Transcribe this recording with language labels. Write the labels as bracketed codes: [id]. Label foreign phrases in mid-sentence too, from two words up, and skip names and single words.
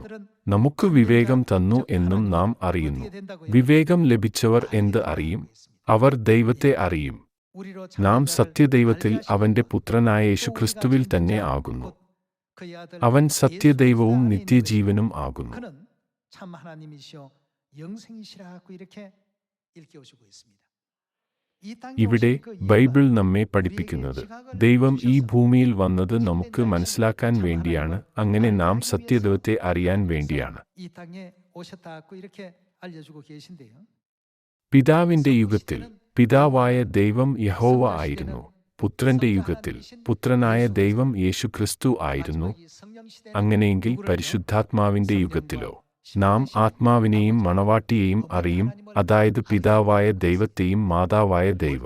[ml] നമുക്ക് വിവേകം തന്നു എന്നും നാം അറിയുന്നു. വിവേകം ലഭിച്ചവർ എന്ത് അറിയും? അവർ ദൈവത്തെ അറിയും. നാം സത്യദൈവത്തിൽ അവന്റെ പുത്രനായ യേശുക്രിസ്തുവിൽ തന്നെ ആകുന്നു. അവൻ സത്യദൈവവും നിത്യജീവനും ആകുന്നു. [ko] 그는 참 하나님이시여 영생이시라고 이렇게 일깨워주고 있습니다. [ml] ഇവിടെ ബൈബിൾ നമ്മെ പഠിപ്പിക്കുന്നത് ദൈവം ഈ ഭൂമിയിൽ വന്നത് നമുക്ക് മനസ്സിലാക്കാൻ വേണ്ടിയാണ്. അങ്ങനെ നാം സത്യദൈവത്തെ അറിയാൻ വേണ്ടിയാണ്. [ko] 이 땅에 오셨다고 이렇게 알려주고 계신데요. [ml] പിതാവിന്റെ യുഗത്തിൽ പിതാവായ ദൈവം യഹോവ ആയിരുന്നു. പുത്രന്റെ യുഗത്തിൽ പുത്രനായ ദൈവം യേശുക്രിസ്തു ആയിരുന്നു. അങ്ങനെയെങ്കിൽ പരിശുദ്ധാത്മാവിന്റെ യുഗത്തിലോ നാം ആത്മാവിനെയും മണവാട്ടിയെയും അറിയും, അതായത് പിതാവായ ദൈവത്തെയും മാതാവായ ദൈവം.